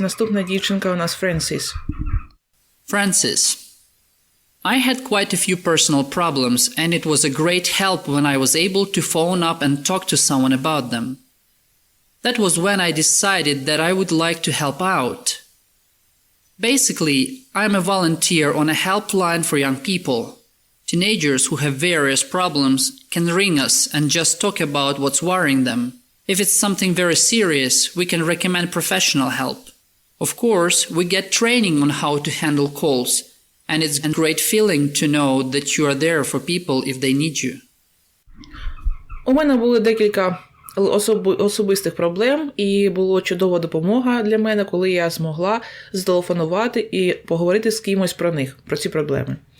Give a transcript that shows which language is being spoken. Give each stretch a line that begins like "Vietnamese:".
Ukrainian: Наступна дівчинка у нас Francis.
English: Francis. I had quite a few personal problems and it was a great help when I was able to phone up and talk to someone about them. That was when I decided that I would like to help out. Basically, I'm a volunteer on a helpline for young people. Teenagers who have various problems can ring us and just talk about what's worrying them. If it's something very serious, we can recommend professional help. Of course, we get training on how to handle calls, and it's a great feeling to know that you are there for people if they need you.
Ukrainian: У мене були декілька особистих проблем, і була чудова допомога для мене, коли я змогла зателефонувати і поговорити з кимось про них, про ці проблеми.